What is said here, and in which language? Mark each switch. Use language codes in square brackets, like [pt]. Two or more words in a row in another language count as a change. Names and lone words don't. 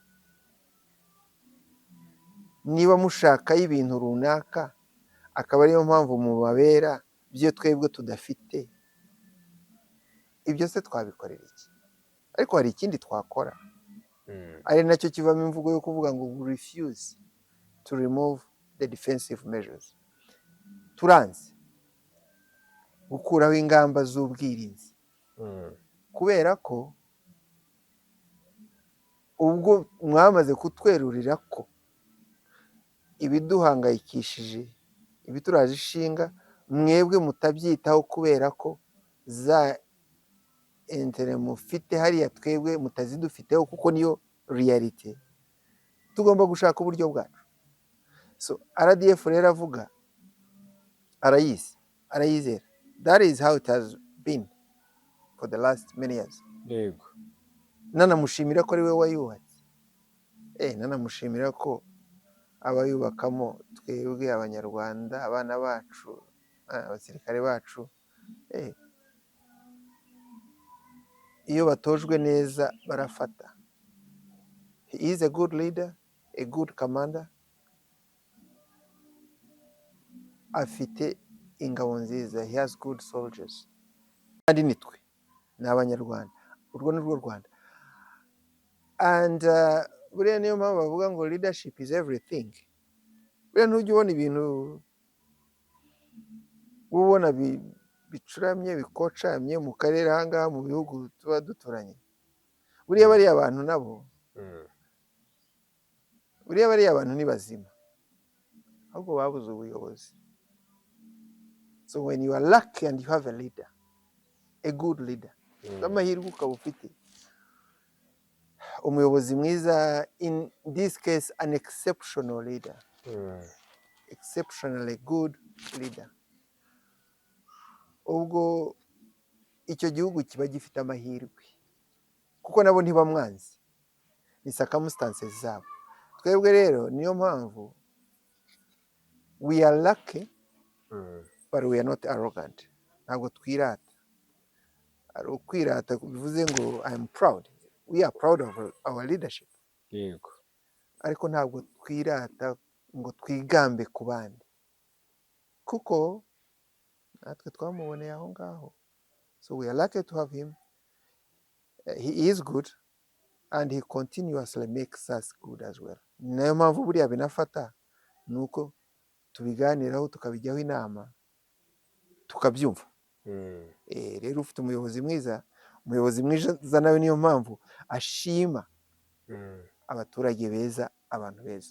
[rw] Niba mushakaho ibintu runaka akaba ariyo mpamvu mubabera byo twebwe tudafite, ibyo se twabikorera iki? Ariko hari ikindi twakora, ari nacyo kivamo imvugo yo kuvuga ngo [en] refuse to remove the defensive measures. [rw] Turanze gukuraho ingamba z'ubwirinzi, kubera ko ubwo mwamaze kutwerurira ko ibiduhangayikishije, ibituraje ishinga, mwebwe mutabyitaho kubera ko za intere mufite hariya twebwe mutazidufiteho, kuko niyo reality. Tugomba gushaka uburyo bwacu. So RDF rero avuga arayizera. [en] That is how it has been for the last many years. [rw] Yego. Nanamushimira ko ari we wayubatse. Nanamushimira ko abayubakamo twebwe abanyarwanda, abana bacu, abasirikare bacu, iyo batojwe neza barafata. [en] He is a good leader, a good commander. [rw] Afite ingabo nziza. [en] He has good soldiers. [rw] Kandi nitwe ni abanyarwanda. Urwo ni rwo Rwanda. And buriya niyo mpamvu bavuga ngo [en] leadership is everything. [rw] Buriya ntujya ubona ibintu ubona bicuramye, bikocamye mu karere ahangaha mu bihugu tuba duturanye. Buriya bariya abantu nabo, buriya bariya abantu ni bazima, ahubwo babuze ubuyobozi. [en] So when you are lucky and you have a leader, a good leader, [rw] amahirwe ukaba ufite umuyobozi mwiza, [en] in this case an exceptional leader, exceptionally good leader, [rw] ubwo icyo gihugu kiba gifite amahirwe, kuko nabo ntibamwanzi, ni circumstances zabo. Twebwe rero niyo mpamvu [en] we are lucky, but we are not arrogant. [rw] Ntabwo twirata. Ari ukwirata bivuze ngo [en] I am proud. We are proud of our leadership. [rw] Yego. Ariko ntabwo twirata ngo twigambe ku bandi, kuko natwe twamuboneye aho ngaho. [en] So we are lucky to have him. He is good and he continuously makes us good as well. [rw] Nayo mpamvu buriya binafata nuko tubiganiraho, tukabijyaho inama, tukabyumva. Rero ufite umuyobozi mwiza umuyobozi mwiza nawe niyo mpamvu ashima abaturage beza, abantu beza.